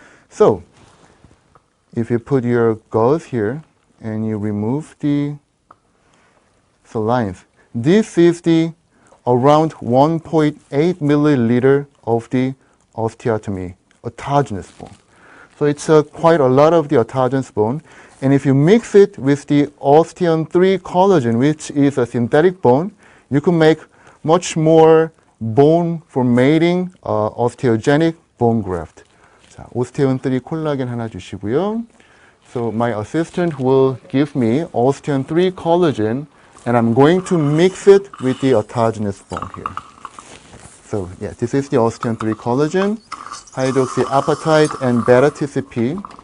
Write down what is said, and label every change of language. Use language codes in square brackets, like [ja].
[en] So, if you put your gauze here and you remove the lines, this is the around 1.8 milliliter of the osteotomy, autogenous bone. So it's quite a lot of the autogenous bone. And if you mix it with the osteon 3 collagen, which is a synthetic bone, you can make much more bone formating osteogenic bone graft. [ko] 자, 오스테온 3 콜라겐 하나 주시고요. [en] So my assistant will give me osteon 3 collagen, and I'm going to mix it with the autogenous bone here. So yeah, this is the osteon 3 collagen, hydroxyapatite and beta-TCP.